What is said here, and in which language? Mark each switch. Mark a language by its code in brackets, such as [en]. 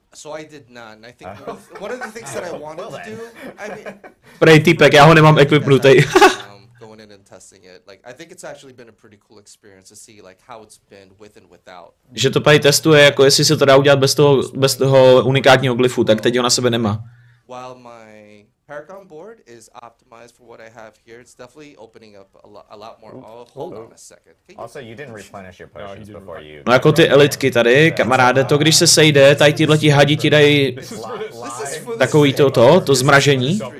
[en] So I did not, and I think one of the things that I wanted to do, I mean, [cs] Prej týpek, já ho nemám equipnutej. [en] going in and testing it, like I think it's actually been a pretty cool experience to see like how it's been with and without. [cs] Že to Prej testuje, jako jestli se to dá udělat bez toho unikátního glyfu, tak teď ho na sebe nemá. [en] While my Paragon board is optimized for what I have here, it's definitely opening up a lot more. Oh, hold on a second. Also, you didn't replenish your potions before you. [cs] No jako ty elitky tady, kamaráde, to když se sejde, tady tyhleti hadi ti dají takový to zmražení.